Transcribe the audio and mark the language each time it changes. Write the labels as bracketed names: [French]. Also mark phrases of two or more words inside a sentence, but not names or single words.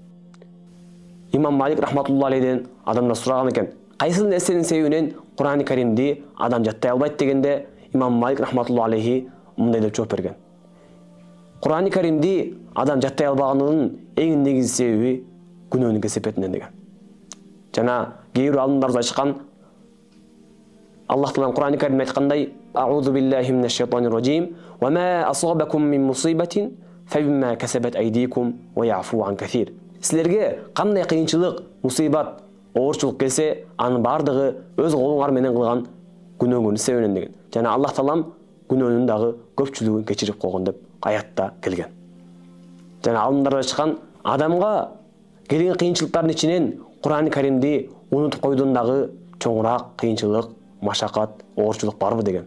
[Kyrgyz] Имам Малик [Arabic] رحمة الله عليه [Kyrgyz] адамдар сураган экен, кайсы нерсенин себебинен Куран-ы Каримди адам жаттай албайт дегенде, Имам Малик [Arabic] رحمة الله عليه [Kyrgyz] мындай деп жооп берген. Куран-ы Каримди адам жаттай албаганынын эң негизги себеби күнөөнүн кесепетинен деген. Жана кээ бир алымдар айтышкан, Аллах таалам Куран-ы Каримде айткандай: [Arabic] "أعوذ بالله من الشيطان الرجيم، وما أصابكم من مصيبة فبما كسبت أيديكم ويعفو عن كثير." [Kyrgyz] Силерге кандай кыйынчылык, мусибат, оорчулук келсе, анын бардыгы өз колуңар менен кылган күнөөңөрдүн себебинен деген. Жана Аллах таалам күнөөнүн дагы көпчүлүгүн кечирип койгон деп аятта келген. Жана алымдар айтышкан, адамга келген кыйынчылыктардын ичинен Куран-ы Каримди унутуп койдон дагы чоңураак кыйынчылык, машакат, оорчулук барбы деген.